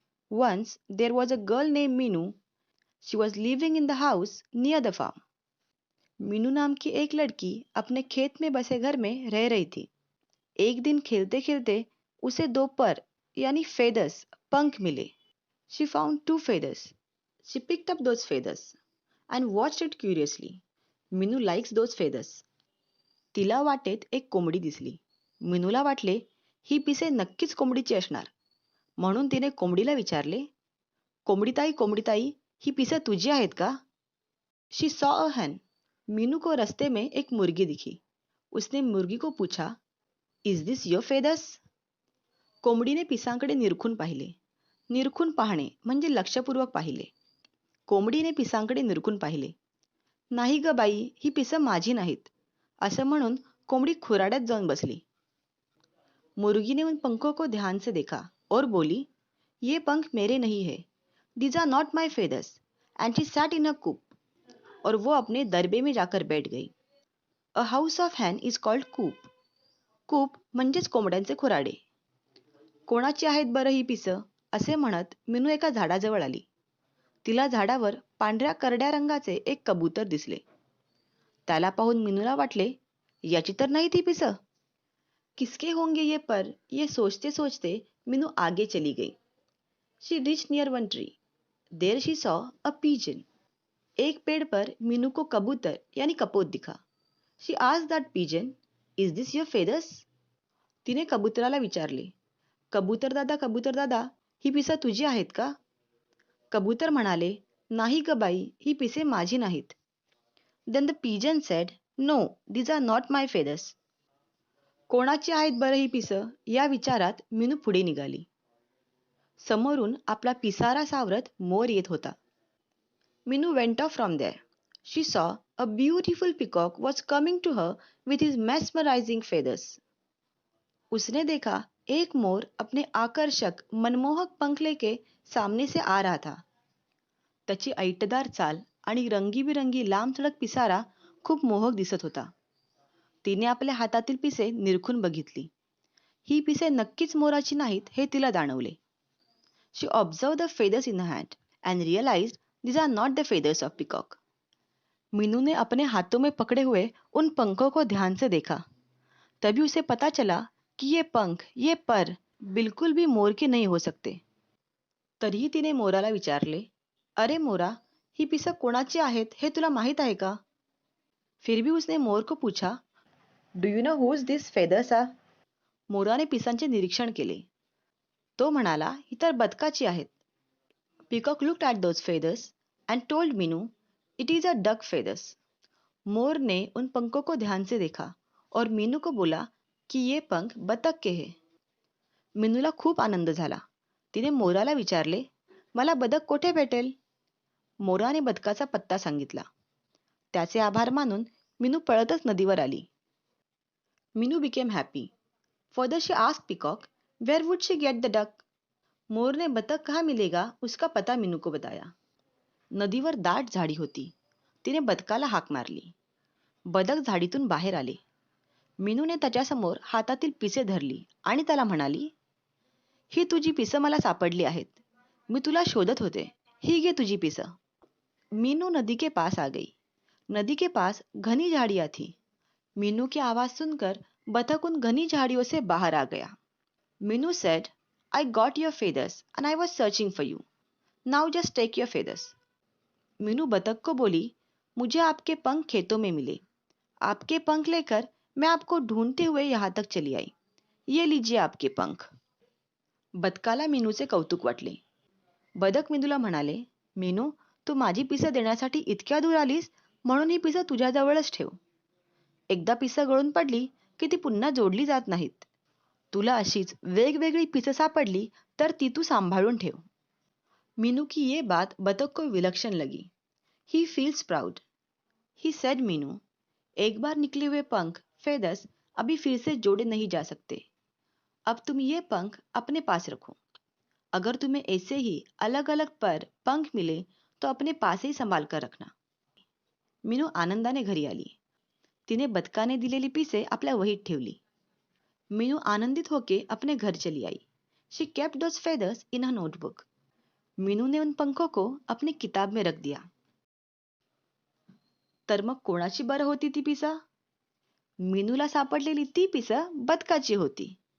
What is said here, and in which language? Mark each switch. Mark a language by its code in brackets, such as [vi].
[en] Once there was a girl named Minu. She was living in the house near the farm. [hi] Meenu नाम की एक लड़की अपने खेत में बसे घर में रह रही थी. एक दिन खेलते खेलते उसे 2 पर यानी फेदर्स पंख मिले. [en] She found 2 feathers. She picked up those feathers and watched it curiously. Meenu likes those feathers. [mr] तिला वाटेत एक कोंबडी दिसली. मीनूला वाटले ही पिसे नक्कीच कोंबडीची असणार. म्हणून तिने कोंबडीला विचारले, कोंबडीताई, ही पिसे तुझी आहेत का? [en] She saw a hen. [hi] Meenu को रास्ते में एक मुर्गी दिखी. उसने मुर्गी को पूछा, [en] Is this your feathers? [mr] कोंबडीने पिसांकडे निरखून पाहिले. निरखून पाहणे म्हणजे लक्षपूर्वक पाहिले. कोंबडीने पिसांकडे निरखून पाहिले. नाही ग बाई, ही पिसं माझी नाहीत, असं म्हणून कोंबडी खुराड्यात जाऊन बसली. [hi] मुर्गी ने उन पंखों को ध्यान से देखा और बोली, ये पंख मेरे नहीं है. [en] These are not my feathers. And she sat in a coop. [hi] और वो अपने दरबे में जाकर बैठ गई. [en] A house of hen is called coop. [mr] कूप म्हणजेच कोंबड्यांचे खुराडे. कोणाची आहेत बरं ही पिसं, असे म्हणत मीनू एका झाडाजवळ आली. तिला झाडावर पांढऱ्या करड्या रंगाचे एक कबूतर दिसले. त्याला पाहून मीनूला वाटले, याची तर नाही ती पिसं. [hi] किसके होंगे ये पर, ये सोचते सोचते मीनू आगे चली गई. [en] She reach near one tree. There she saw a pigeon. [hi] एक पेड़ पर मीनू को कबूतर यानी कपोत दिखा. [en] She asked that pigeon, is this your feathers? [mr] तिने कबूतराला विचारले, कबूतर दादा, ही पिसं तुझी आहेत का? कबूतर म्हणाले, नाही ग बाई, ही पिसे माझी नाहीत. [en] Then the pigeon said, no, these are not my feathers. [mr] कोणाची आहेत बरं ही पिसं, या विचारात मीनू पुढे निघाली. समोरून आपला पिसारा सावरत मोर येत होता. [en] Minu went off from there. She saw a beautiful peacock was coming to her with his mesmerizing feathers. [hi] उसने देखा एक मोर अपने आकर्षक मनमोहक पंख लेके सामने से आ रहा था. [mr] त्याची ऐटदार चाल आणि रंगीबिरंगी लांबसडक पिसारा खूप मोहक दिसत होता. तिने आपल्या हातातील पिसे निरखून बघितली. ही पिसे नक्कीच मोराची नाहीत हे तिला जाणवले. [en] She observed the feathers in her hand and realized these are not the feathers of peacock. [hi] Meenu ने अपने हाथों में पकड़े हुए उन पंखों को ध्यान से देखा. तभी उसे पता चला कि ये पंख, ये पर बिल्कुल भी मोर के नहीं हो सकते. [mr] तरीही तिने मोराला विचारले, अरे मोरा, ही पिसं कोणाची आहेत हे तुला माहित आहे का? [hi] फिर भी उसने मोर को पूछा, [en] Do you know whose this feathers are? [mr] मोराने पिसांचे निरीक्षण केले. तो म्हणाला, ही तर बदकाची आहेत. [en] Peacock looked at those feathers and told Minu, "It is a duck feathers." [hi] मोर ने उन पंखों को ध्यान से देखा और मीनू को बोला कि ये पंख बतक के हैं. [mr] मीनूला खूप आनंद झाला. तिने मोराला विचारले, मला बदक कोठे भेटेल? मोराने बदकाचा पत्ता सांगितला. त्याचे आभार मानून मीनू पळतच नदीवर आली. [en] Meenu became happy. Further she asked Peacock, where would she get the duck? [hi] मोर ने बतख कहाँ मिलेगा उसका पता मीनू को बताया. [mr] नदीवर दाट झाडी होती. तिने बदकाला हाक मारली. बदक झाडीतून बाहेर आले. मीनूने त्याच्यासमोर हातातील पिसे धरली आणि त्याला म्हणाली, ही तुझी पिसं मला सापडली आहेत. मी तुला शोधत होते. ही घे तुझी पिसं. [hi] मीनू नदी के पास आ गई. नदी के पास घनी झाड़ियां थी. मीनू की आवाज सुनकर बतख उन घनी झाड़ियों से बाहर आ गया. [en] Meenu said, I got your feathers and I was searching for you. Now just take your feathers. [hi] Meenu बतख को बोली, मुझे आपके पंख खेतों में मिले. आपके पंख लेकर मैं आपको ढूंढते हुए यहाँ तक चली आई. ये लीजिए आपके पंख. [mr] बदकाला मीनूचे कौतुक वाटले. बदक मीनूला म्हणाले, मीनू, तू माझी पिसं देण्यासाठी इतक्या दूर आलीस म्हणून ही पिसं तुझ्याजवळच ठेव. एकदा पिसं गळून पडली की ती पुन्हा जोडली जात नाहीत. तुला अशीच वेगवेगळी पिसं सापडली तर ती तू सांभाळून ठेव. [hi] मीनू की ये बात बतख को विलक्षण लगी. [en] He feels proud. He said [hi] Meenu, एक बार निकले हुए पंख फेदर्स अभी फिर से जोड़े नहीं जा सकते। अब तुम ये पंख अपने पास रखो। अगर तुम्हें ऐसे ही अलग अलग पर पंख मिले तो अपने पास ही संभाल कर रखना। [mr] मीनू आनंदाने घरी आली. तिने बदकाने दिलेली पिसे आपल्या वहीत ठेवली. [hi] मीनू आनंदित होके अपने घर चली आई. [en] She kept those feathers in her notebook. [hi] Meenu ने उन पंखों को अपनी किताब में रख दिया. [mr] तर मग कोणाची बरं होती ती पिसा? मीनूला सापडलेली ती पिसं बदकाची होती.